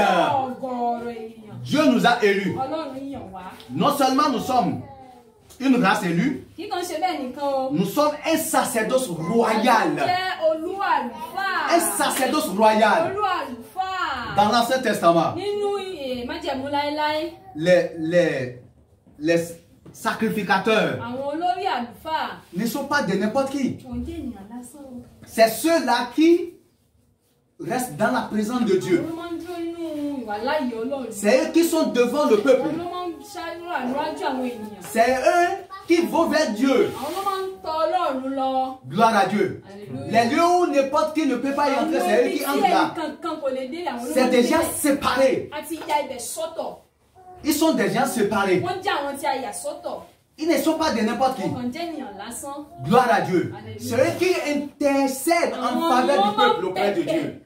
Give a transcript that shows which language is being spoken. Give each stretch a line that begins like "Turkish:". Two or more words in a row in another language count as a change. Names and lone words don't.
French: Dieu nous a élus. Non seulement nous sommes une race élue, nous sommes un sacerdoce royal. Un sacerdoce royal. Dans l'Ancien Testament,
Yoruba: nínú májẹ̀mú láéláé,
French: les sacrificateurs
Yoruba: àwọn olórí àlùfáà
French: ne sont pas de n'importe qui.
Yoruba: wọ́n jẹ́ ènìyàn lásán o.
French: C'est ceux-là qui restent dans la présence de Dieu.
Yoruba: Àwọn ló máa ń dúró nínú ìwàláyé Ọlọ́run.
French: C'est eux qui sont devant le peuple.
Yoruba: Àwọn ló máa ń ṣàdúrà níwájú àwọn ènìyàn.
French: C'est eux qui vont vers Dieu.
Yoruba: Àwọn ló máa ń tọ Ọlọ́run lọ.
French: Gloire à Dieu. Alléluia. Les lieux où n'importe qui ne peut pas y entrer, c'est eux qui entrent là. C'est des gens séparés. Ils sont des gens séparés. Ils ne sont pas de n'importe qui. Gloire à Dieu. C'est eux qui intercèdent en faveur du peuple auprès de Dieu.